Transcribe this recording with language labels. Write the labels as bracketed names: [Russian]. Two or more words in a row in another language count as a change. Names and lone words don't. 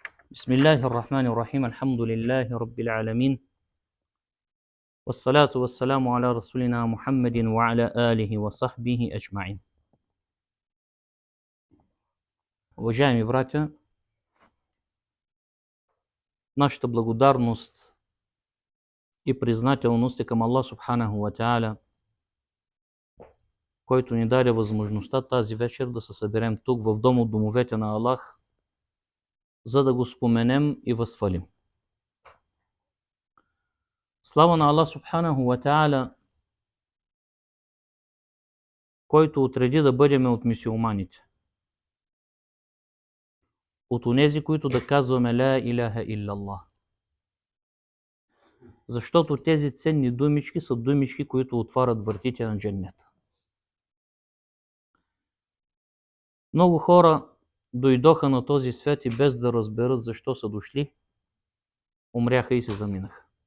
[Arabic] بسم الله الرحمن الرحيم الحمد لله رب العالمين والصلاة والسلام على رسولنا محمد وعلى آله وصحبه أجمعين. [Bulgarian] Уважаеми братя, нашата благодарност и признателност е към Аллах [Arabic] سبحانه وتعالى, [Bulgarian] който ни даде възможността тази вечер да се съберем тук в дом от домовете на Аллах, за да го споменем и възхвалим. Слава на Аллах [Arabic] سبحانه وتعالى, [Bulgarian] който отреди да бъдем от мюсюлманите, от онези, които да казваме [Arabic] لا إله إلا الله. [Bulgarian] Защото тези ценни думички са думички, които отварят вратите на дженнета. Много хора дойдоха на този свят и без да разберат защо са дошли, умряха и се заминаха.